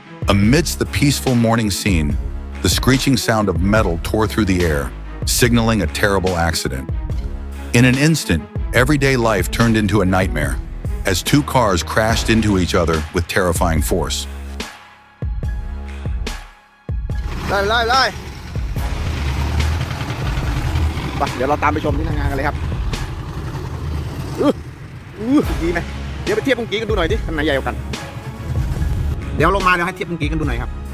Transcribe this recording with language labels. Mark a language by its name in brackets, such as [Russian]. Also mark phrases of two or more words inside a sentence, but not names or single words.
[English] Amidst the peaceful morning scene, the screeching sound of metal tore through the air, signaling a terrible accident. In an instant, everyday life turned into a nightmare as two cars crashed into each other with terrifying force. [Thai] ไล่ไปเดี๋ยวเราตามไปชมที่ทางงานกันเลยครับดีไหมเดี๋ยวไปเทียบปุ้งกี้กันดูหน่อยดิคันไหนใหญ่กว่ากันเดี๋ยวลงมาเดี๋ยวให้เทียบปุ้งกี้กันดูหน่อยครับ